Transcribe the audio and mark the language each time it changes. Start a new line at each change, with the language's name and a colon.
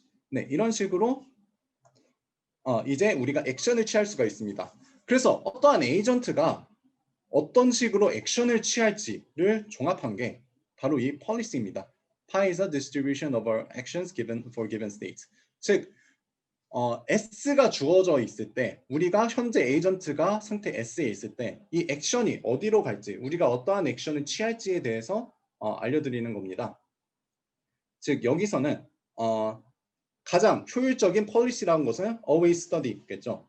Korean: 네, 이런 식으로 이제 우리가 액션을 취할 수가 있습니다. 그래서 어떠한 에이전트가 어떤 식으로 액션을 취할지를 종합한 게 바로 이 policy입니다.
English: Pi is a distribution of our actions given for given states.
Korean: 즉 S가 주어져 있을 때 우리가 현재 에이전트가 상태 S에 있을 때 이 액션이 어디로 갈지 우리가 어떠한 액션을 취할지에 대해서 알려드리는 겁니다. 즉 여기서는 가장 효율적인 policy라는 것은 always study겠죠.